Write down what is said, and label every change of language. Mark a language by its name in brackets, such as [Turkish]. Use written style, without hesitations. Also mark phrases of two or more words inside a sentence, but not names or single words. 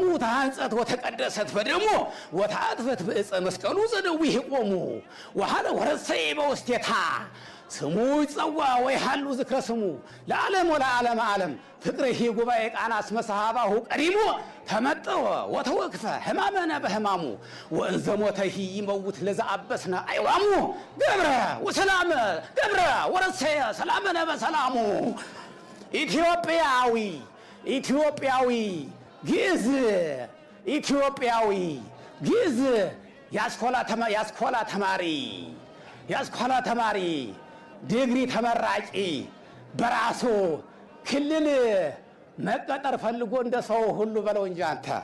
[Geez] ተሐንጸት ወተቀደሰት በደሙ ወተአጥበት በዕፀ መስቀሉ ዘነዊህ ቆሙ ወሐለ ወረሰይ በውስቴታ ስሙ ይጸዋ ወይሃሉ ዝክረ ስሙ ለዓለም ወለዓለም ዓለም ፍቅርሂ ጉባኤ ቃና እስመ ሰሃባሁ ቀሪሞ ተመጠወ ወተወክፈ ሕማመነ በሕማሙ ወእንዘ ሞተሂ ይመውት ለዘአበስነ አይዋሙ ገብረ ወረሰየ ሰላመነ በሰላሙ ኢትዮጵያዊ [Amharic] ግዕዝ ያስኮላ ተማሪ ዲግሪ ተመራቂ በራሱ ክልል መቀጠር ፈልጎ እንደ ሰው ሁሉ በለው እንጂ አንተ